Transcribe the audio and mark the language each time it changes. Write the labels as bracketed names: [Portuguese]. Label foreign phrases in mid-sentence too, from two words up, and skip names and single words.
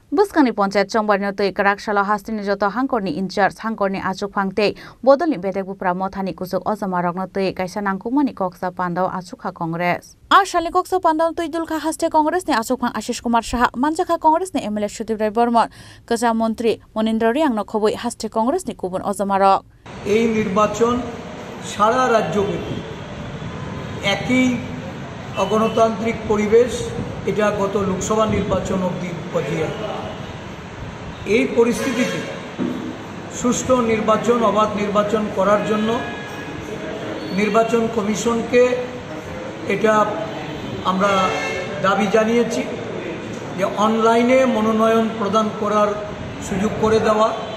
[Kok Borok] Buskani Ponchet Chombarno to Karakshalo Hastin Joto Hankorni Inchurch Hankorni Achuk Pangte Bodoli Bedebu Pramotani Kusuk Ozamarogno to Kaisanangkumani Koksa Pandao Achukha Congress. Ashali Koksa Pandao to Idulka Haste Congress ne Achukang Ashish Kumar Shah Manjaka Congress ne MLA Shutibrai Bormon Kaza Montri Monindra Riang no Koboi Haste Congress ne Kubun Ozamarok. [Bangla] এই নির্বাচন সারা রাজ্যব্যাপী একই অগণতান্ত্রিক পরিবেশ এটা গত লোকসভা নির্বাচন অবধি পর্যায়ে এই পরিস্থিতিতে সুষ্ঠু নির্বাচন অবাধ নির্বাচন করার জন্য নির্বাচন কমিশনকে এটা আমরা দাবি জানিয়েছি যে অনলাইনে মনোনয়ন প্রদান করার সুযোগ করে দেওয়া